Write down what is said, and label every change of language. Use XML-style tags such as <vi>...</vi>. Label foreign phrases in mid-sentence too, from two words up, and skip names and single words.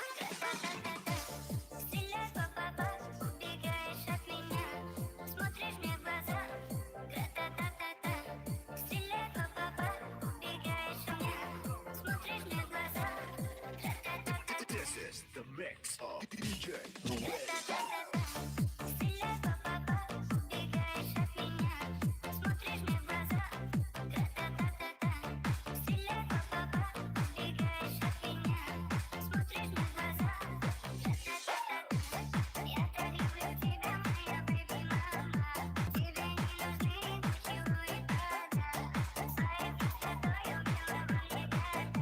<ru>Стреляй по бабам, убегаешь от меня. Смотришь мне в глаза, гра-та-та-та-та. Стреляй по бабам, убегаешь от меня. Смотришь мне в глаза, гра-та-та-та-та.</ru> <en>This is the mix of DJ Ruel.</en> <ru>Стреляй по бабам, убегаешь от меня. Смотришь мне в глаза, гра-та-та-та-та. Стреляй по бабам, убегаешь от меня. Смотришь мне в глаза, гра-та-та-та-та. Я так люблю тебя, моя бэби-мама. Тебе не нужны поцелуи, правда. Своей красотой убила бы мне гада.</ru>